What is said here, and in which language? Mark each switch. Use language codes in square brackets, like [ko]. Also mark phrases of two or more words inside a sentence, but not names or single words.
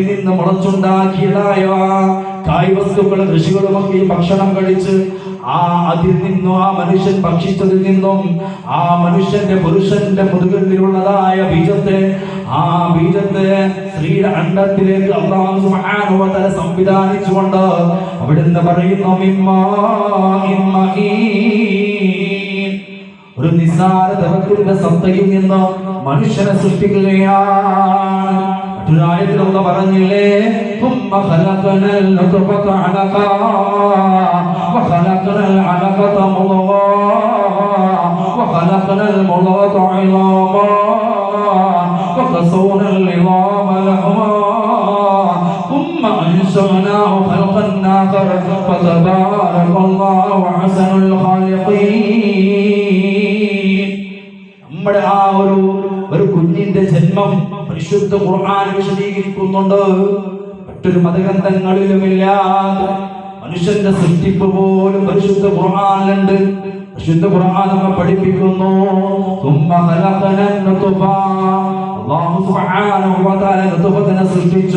[ml] നിന്ന് മുളച്ചുണ്ടാക്കിയതായ കായ്വസ്തുക്കളും കൃഷികളുമൊക്കെ ഭക്ഷണം കഴിച്ച് അതിൽ നിന്നും ആ മനുഷ്യൻ ഭക്ഷിച്ചതിൽ നിന്നും ആ മനുഷ്യന്റെ പുരുഷന്റെ മുതുകത്തിലുള്ളതായ ബീജത്തെ, ആ ബീജത്തെ സ്ത്രീയുടെ അണ്ഡത്തിലേക്ക് [ar] الله سبحانه وتعالى [ml] സംവിധാനിച്ചുകൊണ്ട് അവിടുന്ന് പറയുന്നു ഒരു നിസ്സാര ദ്രവത്തിന്റെ സത്തയിൽ നിന്ന് മനുഷ്യനെ സൃഷ്ടിക്കുകയാണ്. മറ്റൊരായത്തിൽ അല്ലാഹു പറഞ്ഞില്ലേ, [ar] ثم خلقنا النطفة علقة وخلقنا العلقة مضغة وخلقنا المضغة عظاما وكسونا العظام لحما ثم أنشأناه خلقا آخر فتبارك الله أحسن الخالقين. [ml] നമ്മുടെ ആ ഒരു കുഞ്ഞിന്റെ ജന്മം പരിശുദ്ധ ഖുർആൻ വിശദീകരിക്കുന്നുണ്ട്. മറ്റൊരു മതഗ്രന്ഥങ്ങളിലുമില്ലാതെ മനുഷ്യന്റെ സൃഷ്ടിപ്പ് പോലും പരിശുദ്ധ ഖുർആനിലുണ്ട്. പരിശുദ്ധ ഖുർആൻ നമ്മെ പഠിപ്പിക്കുന്നു. [ar] الله سبحانه وتعالى [ml] നുത്ഫത്തിനെ സൃഷ്ടിച്ചു.